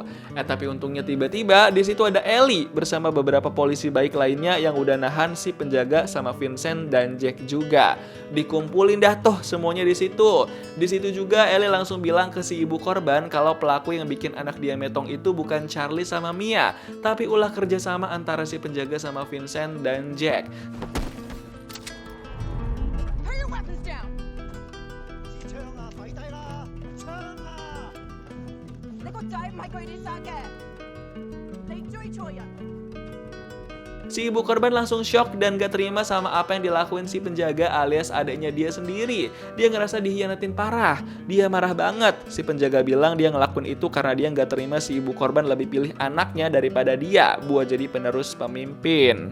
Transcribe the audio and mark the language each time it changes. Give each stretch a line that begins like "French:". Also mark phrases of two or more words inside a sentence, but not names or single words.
Indonesian: Tapi untungnya tiba-tiba di situ ada Ellie bersama beberapa polisi baik lainnya yang udah nahan si penjaga sama Vincent dan Jack juga. Dikumpulin dah tuh semuanya di situ. Di situ juga Ellie langsung bilang ke si ibu korban kalau pelaku yang bikin anak dia metong itu bukan Charlie sama Mia, tapi ulah kerjasama antara si penjaga sama Vincent dan Jack.
English: Put your weapons down.
Cantonese: 你個仔唔係佢哋殺嘅，你追錯人。
Indonesian: Si ibu korban langsung shock dan gak terima sama apa yang dilakuin si penjaga alias adiknya dia sendiri. Dia ngerasa dihianatin parah. Dia marah banget. Si penjaga bilang dia ngelakuin itu karena dia gak terima si ibu korban lebih pilih anaknya daripada dia buat jadi penerus pemimpin.